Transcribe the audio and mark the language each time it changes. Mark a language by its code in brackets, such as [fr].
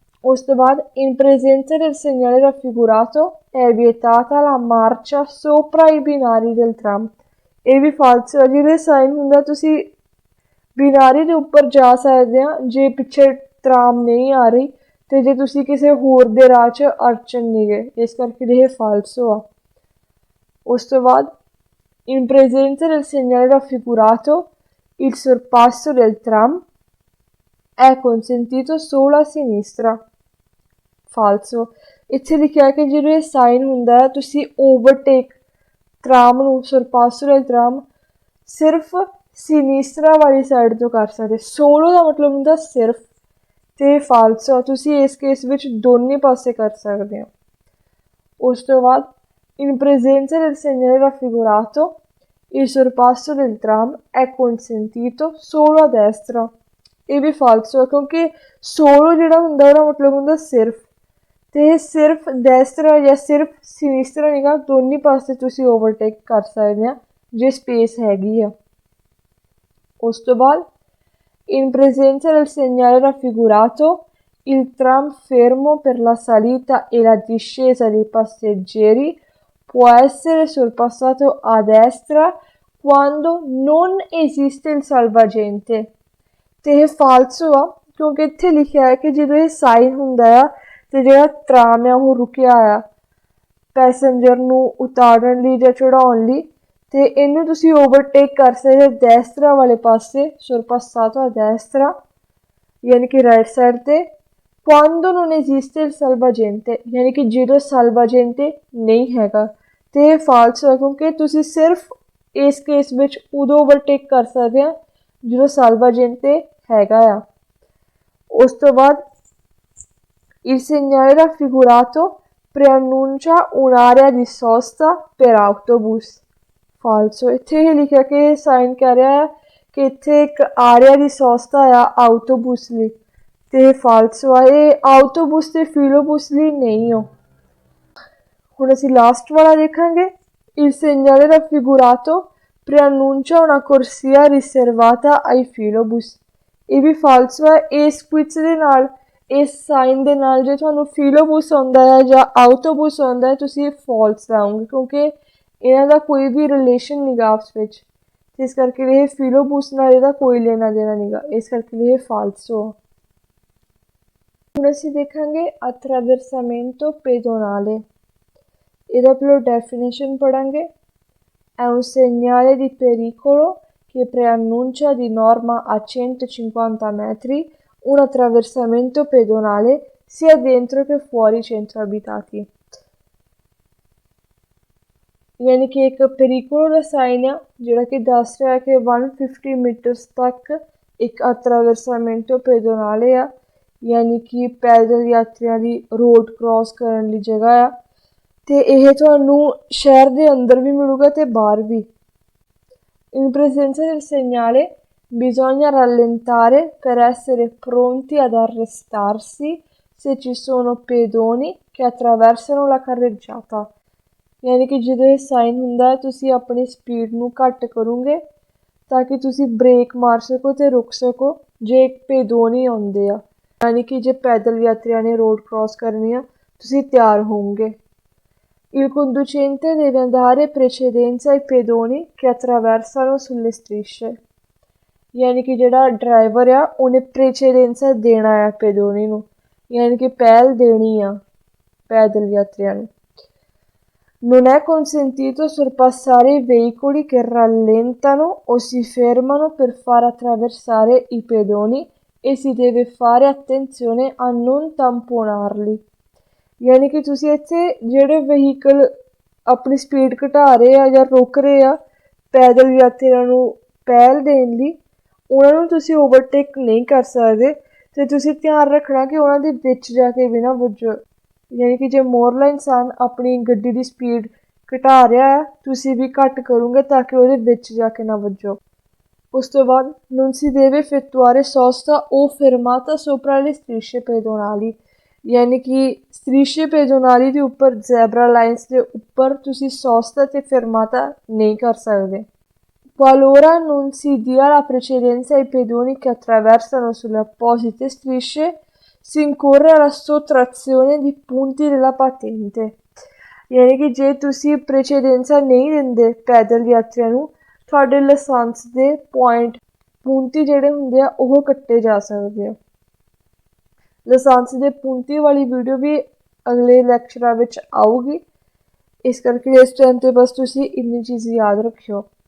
[pa] ਉਸ ਤੋਂ ਬਾਅਦ [it] in presenza del segnale raffigurato è vietata la marcia sopra i binari del tram। [pa] ਇਹ ਵੀ ਫਾਲਸੋ ਆ, ਜਿਹਦੇ ਸਾਈਨ ਹੁੰਦਾ ਤੁਸੀਂ ਬਿਨਾਰੀ ਦੇ ਉੱਪਰ ਜਾ ਸਕਦੇ ਆ ਜੇ ਪਿੱਛੇ ਤਰਾਮ ਨਹੀਂ ਆ ਰਹੀ, ਅਤੇ ਜੇ ਤੁਸੀਂ ਕਿਸੇ ਹੋਰ ਦੇ ਰਾਹ 'ਚ ਅੜਚਨ ਨਹੀਂ ਗਏ, ਇਸ ਕਰਕੇ ਇਹ ਫਾਲਸੋ ਆ। ਉਸ ਤੋਂ ਬਾਅਦ [it] in presenza del segnale raffigurato il sorpasso del tram è consentito solo a sinistra। ਫਾਲਸੋ। [pa] ਇੱਥੇ ਲਿਖਿਆ ਕਿ ਜਦੋਂ ਇਹ ਸਾਈਨ ਹੁੰਦਾ ਹੈ ਤੁਸੀਂ ਓਵਰਟੇਕ ਤਰਾਮ ਨੂੰ, ਸਰਪਾਸੋ del ਤਰਾਮ ਸਿਰਫ ਸਿਨੀਸਟਰਾ ਵਾਲੀ ਸਾਈਡ ਤੋਂ ਕਰ ਸਕਦੇ। ਸੋਲੋ ਦਾ ਮਤਲਬ ਹੁੰਦਾ ਸਿਰਫ, ਅਤੇ ਫਾਲਸੋ ਤੁਸੀਂ ਇਸ ਕੇਸ ਵਿੱਚ ਦੋਨੇ ਪਾਸੇ ਕਰ ਸਕਦੇ ਹੋ। ਉਸ ਤੋਂ ਬਾਅਦ [it] in presenza del segnale raffigurato il sorpasso del tram è consentito solo a destra। [pa] ਇਹ ਵੀ ਫਾਲਸੋ ਹੈ, ਕਿਉਂਕਿ ਸੋਲੋ ਜਿਹੜਾ ਹੁੰਦਾ ਉਹਦਾ ਮਤਲਬ ਹੁੰਦਾ ਸਿਰਫ, ਅਤੇ ਸਿਰਫ ਡੈਸਟਰਾ ਜਾਂ ਸਿਰਫ ਸਿਨੀਸਟਰਾ ਨੀਗਾ, ਦੋਨੇ ਪਾਸੇ ਤੁਸੀਂ ਓਵਰਟੇਕ ਕਰ ਸਕਦੇ ਆ ਜੇ ਸਪੇਸ ਹੈਗੀ ਆ। ਉਸ ਤੋਂ ਬਾਅਦ [it] in presenza del segnale raffigurato il tram fermo per la salita e la discesa dei passeggeri può essere sorpassato a destra quando non esiste il salvagente। [pa] ਅਤੇ ਇਹ ਫਾਲਸੋ ਆ, ਕਿਉਂਕਿ ਇੱਥੇ ਲਿਖਿਆ ਹੈ ਕਿ ਜਦੋਂ ਇਹ ਸਾਈਨ ਹੁੰਦਾ ਆ ਅਤੇ ਜਿਹੜਾ ਤਰਾਮ ਆ ਉਹ ਰੁਕਿਆ ਆ ਪੈਸੇਂਜਰ ਨੂੰ ਉਤਾਰਨ ਲਈ ਜਾਂ ਚੜ੍ਹਾਉਣ ਲਈ, ਅਤੇ ਇਹਨੂੰ ਤੁਸੀਂ ਓਵਰਟੇਕ ਕਰ ਸਕਦੇ ਡੈਸਟਰਾ ਵਾਲੇ ਪਾਸੇ, [it] sorpassato a destra [pa] ਯਾਨੀ ਕਿ ਰਾਈਟ ਸਾਈਡ 'ਤੇ, [it] quando non esiste il salvagente [pa] ਯਾਨੀ ਕਿ ਜਦੋਂ salvagente ਨਹੀਂ ਹੈਗਾ, ਅਤੇ ਇਹ ਫਾਲਸੋ ਹੈ ਕਿਉਂਕਿ ਤੁਸੀਂ ਸਿਰਫ ਇਸ ਕੇਸ ਵਿੱਚ ਉਦੋਂ ਓਵਰਟੇਕ ਕਰ ਸਕਦੇ ਆ ਜਦੋਂ salvagente ਹੈਗਾ ਆ। ਉਸ ਤੋਂ ਬਾਅਦ [it] il segnale raffigurato preannuncia un'area di sosta per autobus। ਫਾਲਸੋ। [pa] ਇੱਥੇ ਇਹ ਲਿਖਿਆ ਕਿ ਸਾਈਨ ਕਹਿ ਰਿਹਾ ਹੈ ਕਿ ਇੱਥੇ ਇੱਕ ਆਰਿਆ ਦੀ ਸੋਸਤਾ ਆ ਆਊਟੋਬੂਸ ਲਈ, ਅਤੇ ਇਹ ਫਾਲਸੋ ਆ, ਇਹ ਆਊਟੋਬੂਸ ਅਤੇ ਫਿਲੋਬੂਸ ਲਈ ਨਹੀਂ ਹੋ। ਹੁਣ ਅਸੀਂ ਲਾਸਟ ਵਾਲਾ ਦੇਖਾਂਗੇ [it] il segnale raffigurato preannuncia una corsia riservata ai filobus। [pa] ਇਹ ਵੀ ਫਾਲਸੋ ਹੈ। ਇਸ ਕੁਇਜ਼ ਦੇ ਨਾਲ, ਇਸ ਸਾਈਨ ਦੇ ਨਾਲ ਜੇ ਤੁਹਾਨੂੰ ਫਿਲੋਬੂਸ ਆਉਂਦਾ ਹੈ ਜਾਂ ਆਊਟੋਬੂਸ ਆਉਂਦਾ ਹੈ ਤੁਸੀਂ ਫਾਲਸ ਲਾਉਂਗੇ, ਕਿਉਂਕਿ ਇਹਨਾਂ ਦਾ ਕੋਈ ਵੀ ਰਿਲੇਸ਼ਨ ਨਹੀਂ ਗਾ ਆਪਸ ਵਿੱਚ, ਇਸ ਕਰਕੇ ਇਹ ਫਿਲੋਬੂਸ ਨਾਲ ਇਹਦਾ ਕੋਈ ਲੈਣਾ ਦੇਣਾ ਨਹੀਂ ਗਾ, ਇਸ ਕਰਕੇ ਇਹ ਫਾਲਸੋ ਆ। ਹੁਣ ਅਸੀਂ ਦੇਖਾਂਗੇ [it] attraversamento pedonale। [pa] ਇਹਦਾ ਪਹਿਲਾਂ definition ਪੜ੍ਹਾਂਗੇ। [it] È un segnale di pericolo che preannuncia di norma a 150 metri un attraversamento pedonale sia dentro che fuori i centri abitati। [pa] ਯਾਨੀ ਕਿ ਇੱਕ ਪੈਰੀਕੋਲੋ ਦਾ ਸਾਈਨ ਆ ਜਿਹੜਾ ਕਿ ਦੱਸ ਰਿਹਾ ਕਿ 150 ਮੀਟਰਸ ਤੱਕ ਇੱਕ [it] attraversamento pedonale [pa] ਆ, ਯਾਨੀ ਕਿ ਪੈਦਲ ਯਾਤਰੀਆਂ ਦੀ ਰੋਡ ਕ੍ਰੋਸ ਕਰਨ ਲਈ ਜਗ੍ਹਾ ਆ, ਅਤੇ ਇਹ ਤੁਹਾਨੂੰ ਸ਼ਹਿਰ ਦੇ ਅੰਦਰ ਵੀ ਮਿਲੂਗਾ ਅਤੇ ਬਾਹਰ ਵੀ। [it] In presenza del segnale bisogna rallentare per essere pronti ad arrestarsi se ci sono pedoni che attraversano la carreggiata। [pa] ਯਾਨੀ ਕਿ ਜਦੋਂ ਇਹ ਸਾਈਨ ਹੁੰਦਾ ਤੁਸੀਂ ਆਪਣੀ ਸਪੀਡ ਨੂੰ ਘੱਟ ਕਰੋਗੇ ਤਾਂ ਕਿ ਤੁਸੀਂ ਬ੍ਰੇਕ ਮਾਰ ਸਕੋ ਅਤੇ ਰੁਕ ਸਕੋ ਜੇ ਪੇਦੋਨੀ ਆਉਂਦੇ ਆ, ਯਾਨੀ ਕਿ ਜੇ ਪੈਦਲ ਯਾਤਰੀਆਂ ਨੇ ਰੋਡ ਕ੍ਰੋਸ ਕਰਨੀ ਆ ਤੁਸੀਂ ਤਿਆਰ ਹੋਵੋਗੇ। [it] Il conducente deve andare precedenza ai pedoni che attraversano sulle strisce। [pa] ਯਾਨੀ ਕਿ ਜਿਹੜਾ ਡਰਾਈਵਰ ਆ ਉਹਨੇ ਪ੍ਰੇਚੇਡੈਂਸਾ ਦੇਣਾ ਆ ਪੇਦੋਨੀ ਨੂੰ, ਯਾਨੀ ਕਿ ਪਹਿਲ ਦੇਣੀ ਆ ਪੈਦਲ ਯਾਤਰੀਆਂ ਨੂੰ। [it] Non è consentito sorpassare i veicoli che rallentano o si fermano per far attraversare i pedoni e si deve fare attenzione a non tamponarli। [pa] ਯਾਨੀ ਕਿ ਤੁਸੀਂ ਇੱਥੇ ਜਿਹੜੇ ਵਹੀਕਲ ਆਪਣੀ ਸਪੀਡ ਘਟਾ ਰਹੇ ਆ ਜਾਂ ਰੁਕ ਰਹੇ ਆ ਪੈਦਲ ਯਾਤਰੀਆਂ ਨੂੰ ਪਹਿਲ ਦੇਣ ਲਈ, ਉਹਨਾਂ ਨੂੰ ਤੁਸੀਂ ਓਵਰਟੇਕ ਨਹੀਂ ਕਰ ਸਕਦੇ ਅਤੇ ਤੁਸੀਂ ਧਿਆਨ ਰੱਖਣਾ ਕਿ ਉਹਨਾਂ ਦੇ ਵਿੱਚ ਜਾ ਕੇ ਵੀ ਨਾ ਵੱਜੋ। ਯਾਨੀ ਕਿ ਜੇ ਮੋਰਲਾ ਇਨਸਾਨ ਆਪਣੀ ਗੱਡੀ ਦੀ ਸਪੀਡ ਘਟਾ ਰਿਹਾ ਆ, ਤੁਸੀਂ ਵੀ ਘੱਟ ਕਰੋਗੇ ਤਾਂ ਕਿ ਉਹਦੇ ਵਿੱਚ ਜਾ ਕੇ ਨਾ ਵੱਜੋ। ਉਸ ਤੋਂ ਬਾਅਦ [it] non si deve effettuare sosta o fermata sopra le strisce pedonali, [pa] ਯਾਨੀ ਕਿ [it] strisce pedonali [pa] ਦੇ ਉੱਪਰ ਜ਼ੈਬਰਾ ਲਾਈਨਸ ਦੇ ਉੱਪਰ ਤੁਸੀਂ [it] sosta ਤੇ fermata [pa] ਨਹੀਂ ਕਰ ਸਕਦੇ। [it] Qualora non si dia la precedenza ai pedoni che attraversano sulle apposite strisce, si incorre alla sottrazione di punti della patente। [pa] ਯਾਨੀ ਕਿ ਜੇ ਤੁਸੀਂ ਪ੍ਰੈਚੇਡੈਂਸਾ ਨਹੀਂ ਦਿੰਦੇ ਪੈਦਲ ਯਾਤਰੀਆਂ ਨੂੰ, ਤੁਹਾਡੇ ਲਾਇਸੈਂਸ ਦੇ ਪੂੰਤੀ ਜਿਹੜੇ ਹੁੰਦੇ ਆ ਉਹ ਕੱਟੇ ਜਾ ਸਕਦੇ ਆ। ਲਾਇਸੈਂਸ ਦੇ ਪੂੰਤੀ ਵਾਲੀ ਵੀਡੀਓ ਵੀ ਅਗਲੇ ਲੈਕਚਰਾਂ ਵਿੱਚ ਆਊਗੀ, ਇਸ ਕਰਕੇ ਇਸ ਟਾਈਮ 'ਤੇ ਬਸ ਤੁਸੀਂ ਇੰਨੀ ਚੀਜ਼ ਯਾਦ ਰੱਖਿਓ।